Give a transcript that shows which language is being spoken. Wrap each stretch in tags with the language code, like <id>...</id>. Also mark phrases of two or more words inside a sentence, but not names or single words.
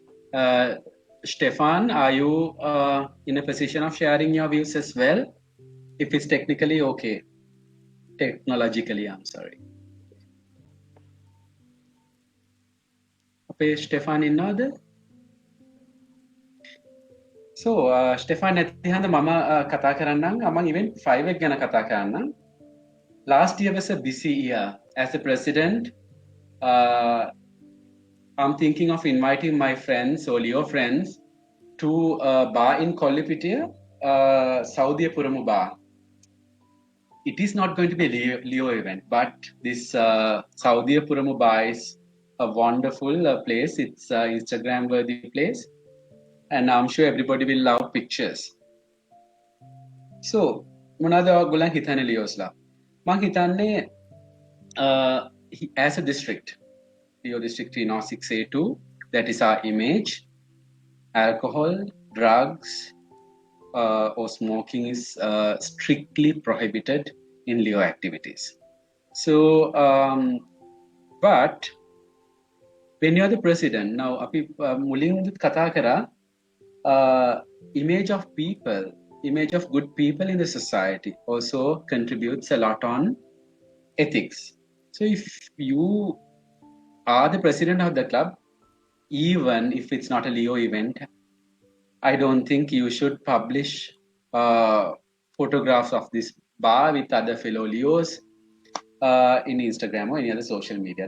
<en>Stefan, are you in a position of sharing your views as well? If it's technically okay. Technologically, I'm sorry. Okay, Stefan, another? So, Stefan,</en> <si>නැති හන්ද මම කතා කරන්නම්. මම event 5 එක ගැන කතා කරන්නම්.</si> <en>Last year was a busy year. As a president, I'm thinking of inviting my friends or Leo friends to a bar in Kollipitiya, Saudi Puramu bar. It is not going to be a Leo event, but this Saudi Puramu bar is a wonderful place. It's an Instagram worthy place, and I'm sure everybody will love pictures. So,</en> <si>මොනවාද ඔයගොල්ලන් හිතන්නේ ලියෝස්ලා? මම හිතන්නේ</si> <en>as a district, Leo district 306A2, that is our image. Alcohol, drugs, or smoking is strictly prohibited in Leo activities. So, but when you are the president, now</en> <si>අපි මුලින් කතා කරා</si> <en>image of people, image of good people in the society also contributes a lot on ethics. So if you are the president of the club, even if it's not a Leo event, I don't think you should publish photographs of this bar with other fellow Leos in Instagram or any other social media.</en>